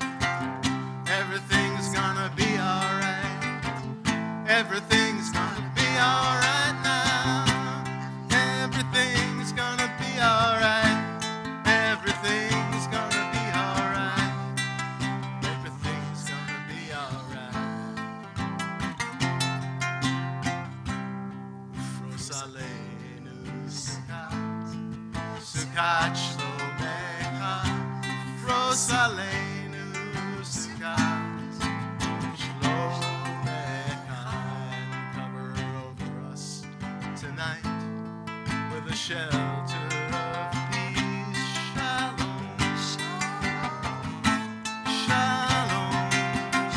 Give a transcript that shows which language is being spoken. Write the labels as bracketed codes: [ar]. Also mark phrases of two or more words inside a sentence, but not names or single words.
[en] Everything's gonna be alright. Everything's gonna be alright now. Everything's gonna be alright. Everything's gonna be alright. Everything's gonna be alright. [he] ופרוס עלינו סוכת, סוכת שלומך. ופרוס עלינו סוכת, שלומך. [en] And cover over us tonight with a shelter of peace. [he] שלום, שלום,